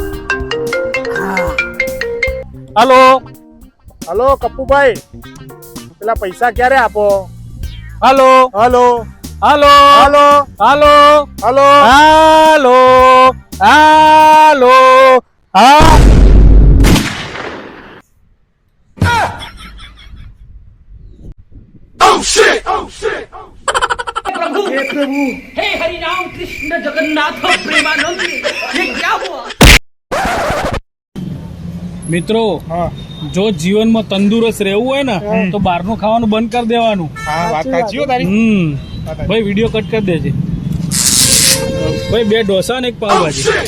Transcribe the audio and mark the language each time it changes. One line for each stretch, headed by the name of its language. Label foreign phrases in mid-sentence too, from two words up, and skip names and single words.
Gujarati: હલો હલો કપ્પુભાઈ, પેલા પૈસા ક્યારે આપો? હલો હલો હલો હલો હલો હલો હાલો હાલો હા
Hindi: हे हरि राम कृष्ण जगन्नाथ प्रेमानंद ये क्या हुआ?
Gujarati: મિત્રો, હા જો જીવનમાં તંદુરસ્ત રહેવું હોય ને તો બહારનું ખાવાનું બંધ કરી દેવાનું. હા, વાત સાચી હો તારી. ભાઈ વિડીયો કટ કરી દેજે. ભાઈ 2 ઢોસા ને 1 પાવભાજી.